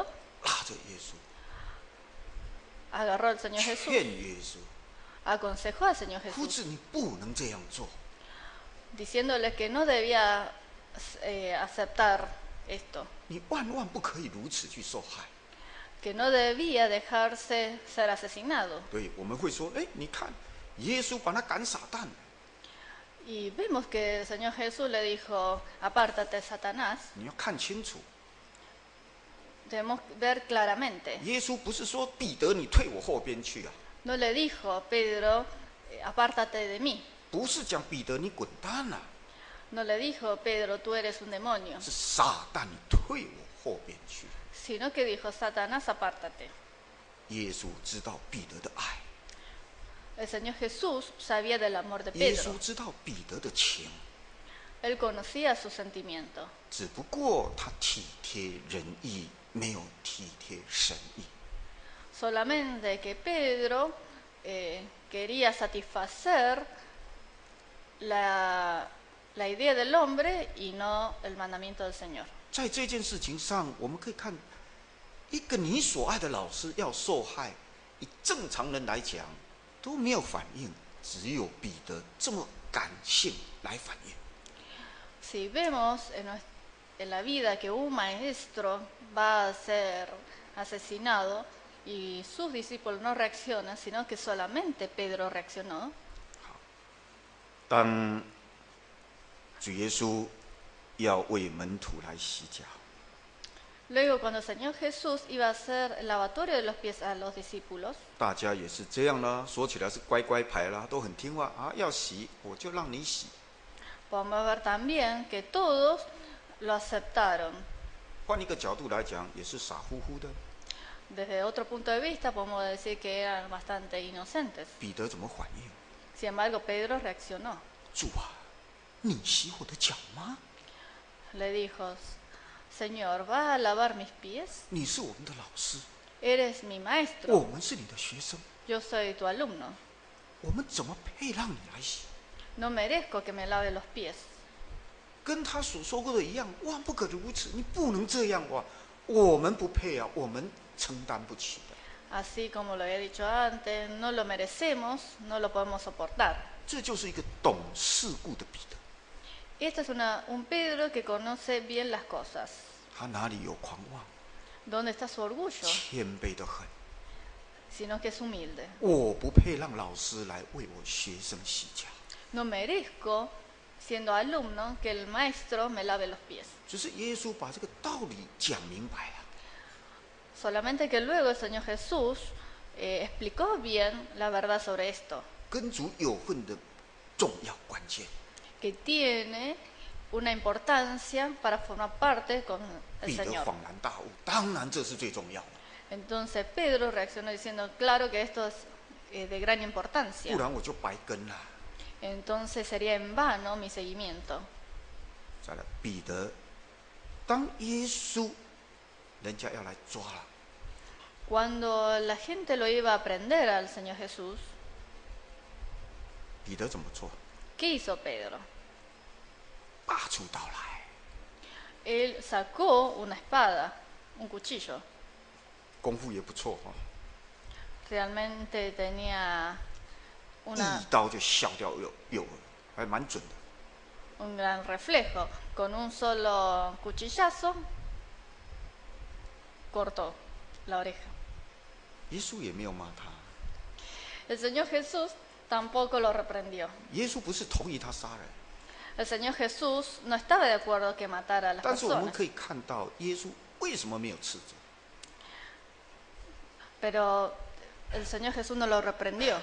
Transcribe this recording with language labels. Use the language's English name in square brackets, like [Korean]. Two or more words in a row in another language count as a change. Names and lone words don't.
[Chinese] 拉着耶稣， [Spanish] agarró al Señor [Chinese] 劝 [Spanish] Jesús, [Chinese] 耶稣， [Spanish] aconsejó al Señor [Chinese] 夫 [Spanish] Jesús, [Chinese] 子你不能这样做。 [Spanish] diciéndole que no debía aceptar esto, [Chinese] 你万万不可以如此去受害。 [Spanish] que no debía dejarse ser asesinado. [Chinese] 对，我们会说，哎，你看，耶稣把他赶撒旦， [Spanish] Y vemos que el Señor Jesús le dijo, apártate, Satanás. [Chinese] 你要看清楚， [Spanish] Debemos ver claramente. [Chinese] 耶稣不是说彼得你退我后边去啊， [Spanish] No le dijo, Pedro, apártate de mí. [Chinese] 不是讲彼得你滚蛋啊， [Spanish] No le dijo, Pedro, tú eres un demonio. [Chinese] 是撒旦你退我后边去。 [Spanish] Sino que dijo, Satanás, apártate. [Chinese] 耶稣知道彼得的爱， [Spanish] El Señor Jesús sabía del amor de [Chinese] 耶 [Spanish] Pedro. [Chinese] 稣知道彼得的情， [Spanish] Él conocía su sentimiento. [Chinese] 只不过他体贴人意，没有体贴神意。 [Spanish] Solamente que Pedro quería satisfacer la idea del hombre y no el mandamiento del Señor. [Chinese] 在这件事情上，我们可以看，一个你所爱的老师要受害，以正常人来讲都没有反应，只有彼得这么感性来反应。 [Spanish] Si vemos en la vida que un maestro va a ser asesinado y sus discípulos no reaccionan, sino que solamente Pedro reaccionó, [Chinese] 当主耶稣要为门徒来洗脚， [Spanish] luego cuando el Señor Jesús iba a hacer el lavatorio de los pies a los discípulos, [Chinese] 大家也是这样啦，说起来是乖乖牌啦，都很听话啊，要洗我就让你洗。 [Spanish] podemos ver también que todos lo aceptaron. [Chinese] 换一个角度来讲，也是傻乎乎的。 [Spanish] Desde otro punto de vista podemos decir que eran bastante inocentes. [Chinese] 彼得怎么反应？ [Spanish] Sin embargo, Pedro reaccionó. [Chinese] 主啊，你洗我的脚吗？ [Spanish] Le dijo, Señor, ¿vas a lavar mis pies? [Chinese] 你是我们的老师， [Spanish] Eres mi [Chinese] 我 [Spanish] maestro, [Chinese] 们是你的学生， [Spanish] yo soy tu alumno. [Chinese] 我们怎么配让你来洗？ [Spanish] No merezco que me lave los pies. [Chinese] 跟他所说过的一样，万不可如此，你不能这样哇！我们不配啊，我们承担不起的。 [Spanish] Así como lo había dicho antes, no lo merecemos, no lo podemos soportar. [Chinese] 这就是一个懂世故的彼得， [Spanish] Este es un Pedro que conoce bien las cosas. [Chinese] 他哪里有狂妄？ [Spanish] ¿Dónde está su orgullo? [Chinese] 谦卑的很。 [Spanish] Sino que es humilde. [Chinese] 我不配让老师来为我学生洗脚， [Spanish] No merezco, siendo alumno, que el maestro me lave los pies. [Chinese] 只是耶稣把这个道理讲明白了。 [Spanish] Solamente que luego el Señor Jesús explicó bien la verdad sobre esto, [Chinese] 跟主有份的重要关键， [Spanish] que tiene una importancia para formar parte con el [Chinese] 彼得 [Spanish] Señor. [Chinese] 恍然大悟，当然这是最重要的， [Spanish] Entonces Pedro reaccionó diciendo, claro que esto es de gran [Chinese] 不 [Spanish] importancia. [Chinese] 然我就白跟了。 [Spanish] Entonces sería en vano mi seguimiento. [Chinese] 再来，彼得，当耶稣人家要来抓了， [Spanish] Cuando la gente lo iba a prender al Señor Jesús, [Chinese] 彼得怎么做？ [Spanish] ¿qué hizo Pedro? [Chinese] 拔出刀来， [Spanish] él sacó una espada, un cuchillo. [Chinese] 功夫也不错哈、 [Spanish] Realmente tenía [Chinese] 一刀就削掉有了，还蛮准的。 [Spanish] un gran reflejo. Con un solo cuchillazo cortó la oreja. [Chinese] 耶稣也没有骂他， [Spanish] El Señor Jesús tampoco lo reprendió. [Chinese] 耶稣不是同意他杀人， [Spanish] El Señor Jesús no estaba de acuerdo que matara a las [Chinese] 但是我们 [Spanish] personas. [Chinese] 可以看到耶稣为什么没有斥责？ [Spanish] Pero el Señor Jesús no lo reprendió.